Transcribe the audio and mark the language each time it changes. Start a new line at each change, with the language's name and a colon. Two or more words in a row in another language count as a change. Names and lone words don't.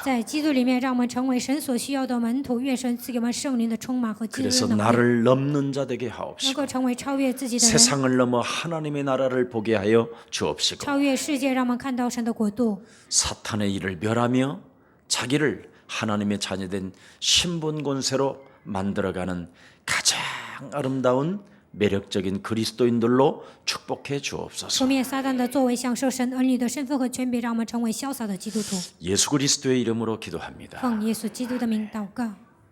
Chinese: 在基督里面，让我们成为神所需要的门徒。愿神赐给我们圣灵的充满和基督
Korean: 그래서
Chinese: 的能力，
Korean: 나를 넘는 자 되게
Chinese: 能
Korean: 하옵시고
Chinese: 够成为超越自己的人，
Korean: 세상을 넘어 하나님의 나라를 보게 하여 주옵시고
Chinese: 超越世界，让我们看到神的国度。
Korean: 사탄의 일을 멸하며 자기를 하나님의 자녀된 신분 권세로 만들어가는 가장 아름다운 매력적인 그리스도인들로 축복해
Chinese: 除
Korean: 주옵소서.
Chinese: 灭撒旦的作为，享受神儿女的身份和权柄，让我们成为潇洒的基督徒。
Korean: 예수 그리스도의 이름으로 기도합니다.
Chinese: 奉耶稣基督的名祷告。